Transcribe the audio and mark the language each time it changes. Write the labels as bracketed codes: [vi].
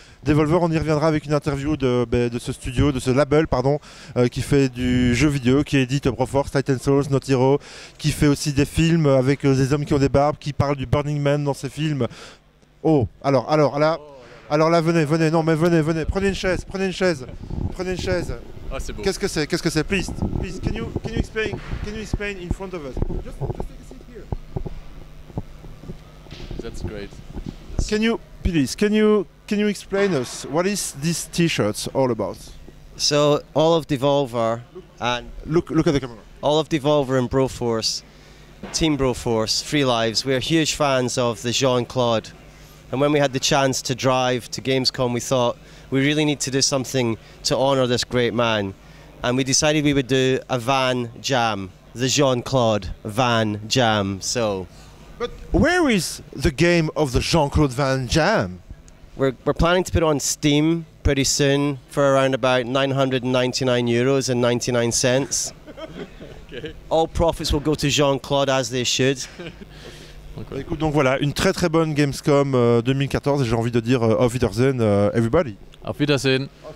[fr] Devolver, on y reviendra avec une interview de ce studio, de ce label, pardon, qui fait du jeu vidéo, qui édite Broforce, Titan Souls, Not Hero, qui fait aussi des films avec des hommes qui ont des barbes, qui parlent du Burning Man dans ses films. Oh, alors là, venez, non mais venez, prenez une chaise. Ah, c'est beau. Qu'est-ce que c'est? [en] Please, can you explain in front of us? Just take a seat here. That's great. Can you explain us what is this T-shirts all about? So all of Devolver and Look at the camera. all of Devolver and Broforce, Team Broforce, Free Lives, we're huge fans of the Jean-Claude. And when we had the chance to drive to Gamescom, we thought we really need to do something to honour this great man. And we decided we would do a van jam, the Jean-Claude Van Jam. So, But where is the game of the Jean-Claude Van Jam? we're planning to put it on Steam pretty soon for around about €999.99. Okay. All profits will go to Jean-Claude as they should. [fr] Écoute, donc voilà, une très très bonne Gamescom 2014 et j'ai envie de dire [de] Auf Wiedersehen [fr] everybody. [de] Auf Wiedersehen.